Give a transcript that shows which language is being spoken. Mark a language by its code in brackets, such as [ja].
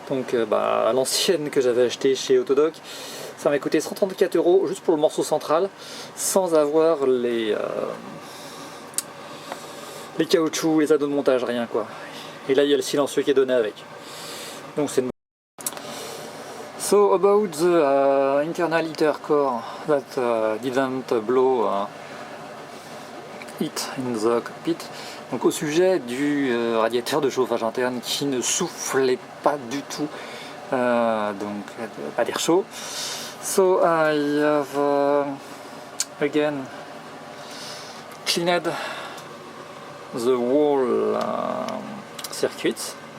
[fr] Donc l'ancienne que j'avais acheté chez Autodoc, ça m'a coûté 134 euros juste pour le morceau central, sans avoir les caoutchoucs, les anneaux de montage, rien quoi. Et là il y a le silencieux qui est donné avec. Donc c'est une... [en] So about the internal heater core that didn't blow heat in the cockpit. [fr] Donc au sujet du radiateur de chauffage interne qui ne soufflait pas du tout, donc pas d'air chaud. [en] So I have again cleaned the whole circuits.